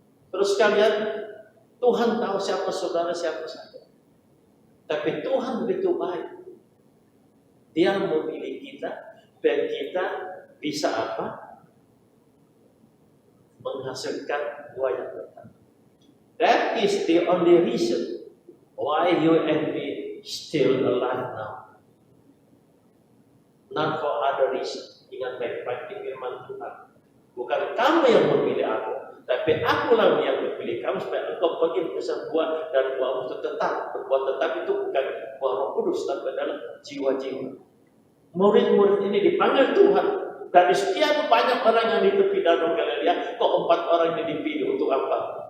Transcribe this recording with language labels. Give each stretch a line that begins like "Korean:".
Indonesian: Terus kalian, Tuhan tahu siapa saudara, siapa saya. Tapi Tuhan begitu baik. Dia memilih kita, dan kita bisa apa? Menghasilkan buah yang tetap.
English: That is the only reason why you and me still alive now. Not for other reason.
Indonesian: Ingat baik-baik di firman Tuhan. Bukan kamu yang memilih aku, tapi akulah yang memilih kamu supaya engkau pergi mengesan buah dan buah itu tetap. Buah tetap itu bukan buah Roh Kudus, tapi adalah jiwa-jiwa. Murid-murid ini dipanggil Tuhan. Dari sekian banyak orang yang di tepi danau Galilea, kok 4 orang ini dipilih untuk apa?